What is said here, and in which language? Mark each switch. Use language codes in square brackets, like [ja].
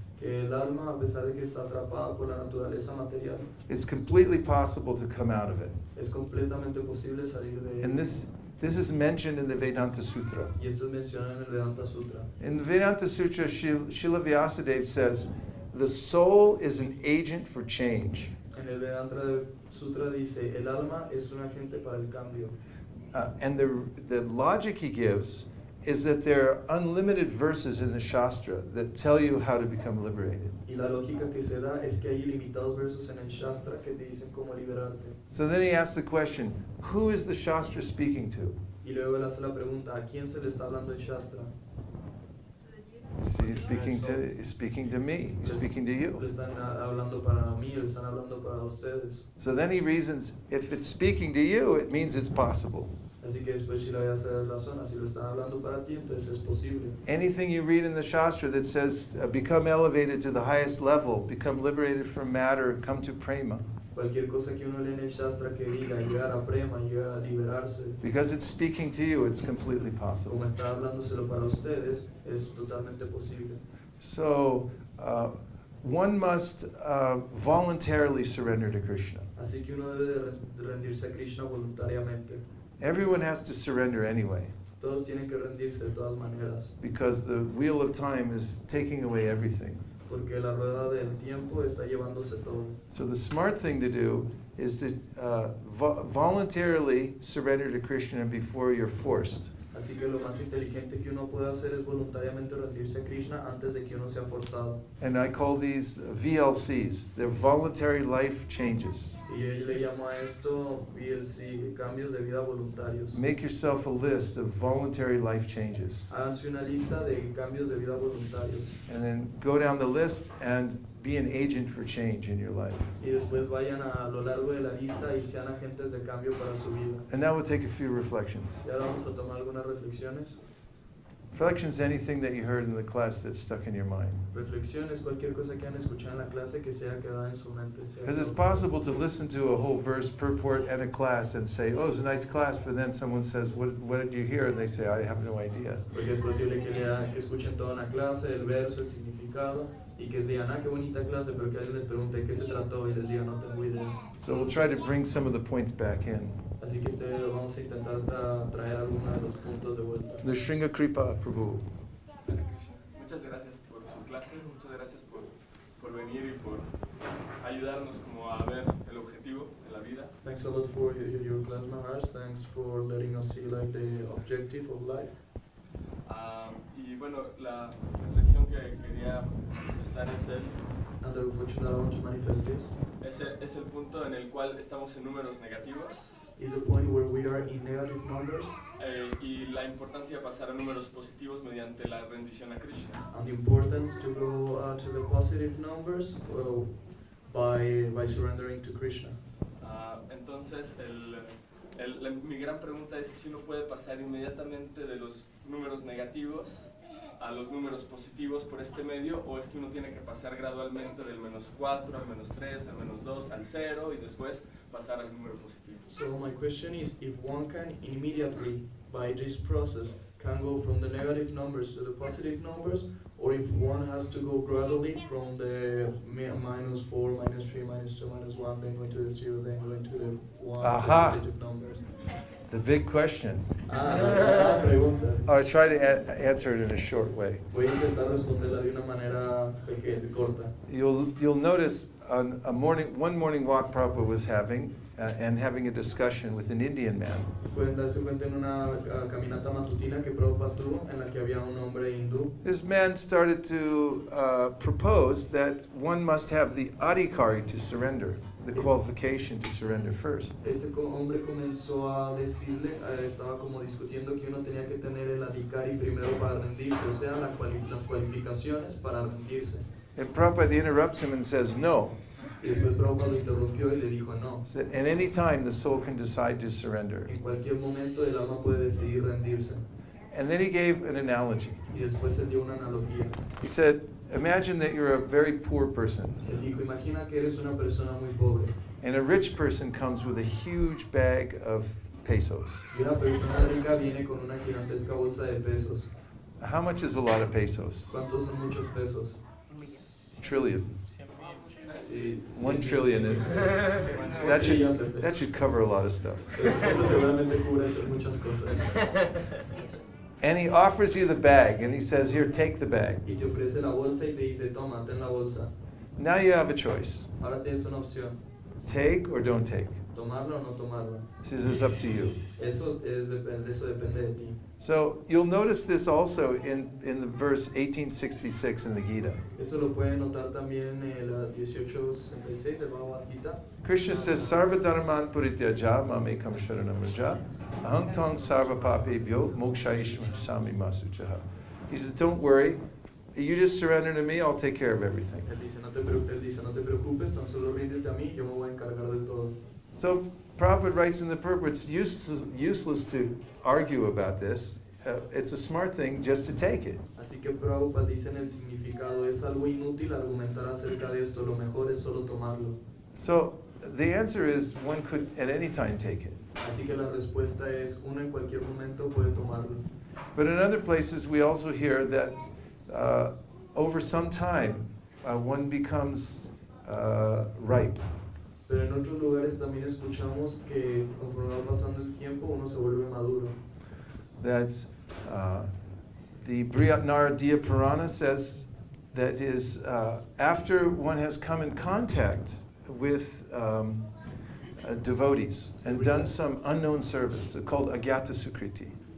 [es] Que el alma, a pesar de que está atrapada por la naturaleza material, [en] it's completely possible to come out of it. [es] es completamente posible salir de [en] And [es] ella. [en] this is mentioned in the Vedanta Sutra. [es] Y esto es mencionado en el Vedanta Sutra. [en] In the Vedanta Sutra, Srila Vyasadeva says, the soul is an agent for change. [es] En el Vedanta Sutra dice, el alma es un agente para el cambio. [en] And the logic he gives is that there are unlimited verses in the Shastra that tell you how to become liberated. [es] Y la lógica que se da es que hay ilimitados versos en el Shastra que te dicen cómo liberarte. [en] So then he asks the question, who is the Shastra speaking to? [es] Y luego él hace la pregunta, ¿a quién se le está hablando el Shastra? [en] He's speaking to me. He's speaking to you. [es] Le están hablando para mí, le están hablando para ustedes. [en] So then he reasons, if it's speaking to you, it means it's possible. [es] Así que después si le voy a hacer razón, si lo están hablando para ti, entonces es posible. [en] Anything you read in the Shastra that says, become elevated to the highest level, become liberated from matter, come to prema. [es] Cualquier cosa que uno lee en el Shastra que diga llegar a prema, llegar a liberarse, [en] Because it's speaking to you, it's completely possible. [es] como está hablándoselo para ustedes, es totalmente posible. [en] So, one must voluntarily surrender to Krishna. [es] Así que uno debe de rendirse a Krishna voluntariamente. [en] Everyone has to surrender anyway, [es] Todos tienen que rendirse de todas maneras, [en] because the wheel of time is taking away everything. [es] porque la rueda del tiempo está llevándose todo. [en] So the smart thing to do is to voluntarily surrender to Krishna before you're forced. [es] Así que lo más inteligente que uno puede hacer es voluntariamente rendirse a Krishna antes de que uno sea forzado. [en] And I call these VLCs. They're voluntary life changes. [es] Y yo le llamo a esto VLC, cambios de vida voluntarios. [en] Make yourself a list of voluntary life changes. [es] Háganse una lista de cambios de vida voluntarios. [en] And then go down the list and be an agent for change in your life. [es] Y después vayan a lo largo de la lista y sean agentes de cambio para su vida. [en] And now we'll take a few reflections. [es] Y ahora vamos a tomar algunas reflexiones. [en] Reflections, anything that you heard in the class that's stuck in your mind. [es] Reflexiones, cualquier cosa que han escuchado en la clase que se haya quedado en su mente. [en] Because it's possible to listen to a whole verse purport at a class and say, oh, it's a nice class, but then someone says, what did you hear? And they say, I have no idea. [es] Porque es posible que escuchen toda una clase, el verso, el significado, y que digan, ah, qué bonita clase, pero que alguien les pregunte qué se trató y les diga, no tengo idea. [en] So we'll try to bring some of the points back in. [es] Así que vamos a intentar traer algunos de los puntos de vuelta. [en] The Shringa Kripa Prabhu. [es] Muchas gracias por su clase, muchas gracias por venir y por ayudarnos como a ver el objetivo de la vida. [en] Thanks a lot for your class, Maharaj. Thanks for letting us see like the objective of life. [es] Y bueno, la reflexión que quería manifestar es [en] And the reflection that I want to manifest [es] es el punto en el cual estamos en números negativos [en] is the point where we are in negative numbers [es] y la importancia de pasar a números positivos mediante la rendición a Krishna. [en] and the importance to go to the positive numbers by surrendering to Krishna. [es] Entonces, mi gran pregunta es si uno puede pasar inmediatamente de los números negativos a los números positivos por este medio, o es que uno tiene que pasar gradualmente del -4 al -3 al -2 al 0 y después pasar al número positivo. [en] So my question is if one can immediately, by this process, can go from the negative numbers to the positive numbers, or if one has to go gradually from the -4, -3, -2, -1, then going to the 0, then going to the 1, Aha. positive numbers. The big question. [es] La pregunta. [en] I'll try to answer it in a short way. [es] Voy a intentar responderla de una manera corta. [en] You'll notice on one morning walk Prabhupada was having and having a discussion with an Indian man. [es] Pueden darse cuenta en una caminata matutina que Prabhupada tuvo en la que había un hombre hindú. [en] This man started to propose that one must have the adhikari to surrender, the qualification to surrender first. [es] Este hombre comenzó a decirle, estaba como discutiendo que uno tenía que tener el adhikari primero para rendirse, o sea, las cualificaciones para rendirse. [en] And Prabhupada interrupts him and says, no. [es] Y después Prabhupada lo interrumpió y le dijo no. [en] That at any time the soul can decide to surrender. [es] En cualquier momento el alma puede decidir rendirse. [en] And then he gave an analogy. [es] Y después él dio una analogía. [en] He said, imagine that you're a very poor person. [es] Él dijo, imagina que eres una persona muy pobre. [en] And a rich person comes with a huge bag of pesos. [es] Y una persona rica viene con una gigantesca bolsa de pesos. [en] How much is a lot of pesos? [es] ¿Cuántos son muchos pesos? [en] Trillion. [es] Sí, [en] 1 trillion. That should cover a lot of stuff. [es] Eso seguramente cubre muchas cosas. [en] And he offers you the bag, and he says, here, take the bag. [es] Y te ofrece la bolsa y te dice, toma, ten la bolsa. [en] Now you have a choice. [es] Ahora tienes una opción, [en] Take or don't take. [es] tomarla o no tomarla. [en] He says, it's up to you. [es] Eso depende de ti. [en] So you'll notice this also in the verse 1866 in the Gita. [es] Eso lo pueden notar también en el 1866 del Bhagavad Gita. [sa] Krishna says, Sarva dharman purityaja mamekam sharanam raja aham tang sarva papebhyo mokshaishma sami masuchaha. [en] He says, don't worry, you just surrender to me, I'll take care of everything. [es] Él dice, no te preocupes, tan solo ríndete a mí, yo me voy a encargar de todo. [en] So Prabhupada writes in the purport, it's useless to argue about this. It's a smart thing just to take it. [es] Así que Prabhupada dice en el significado, es algo inútil argumentar acerca de esto, lo mejor es solo tomarlo. [en] So the answer is one could at any time take it. [es] Así que la respuesta es, uno en cualquier momento puede tomarlo. [en] But in other places we also hear that over some time one becomes ripe. [es] Pero en otros lugares también escuchamos que conforme va pasando el tiempo uno se vuelve maduro. [en] That's the Brihatnaradiya Purana says that is after one has come in contact with devotees and done some unknown service called Agyata Sukriti.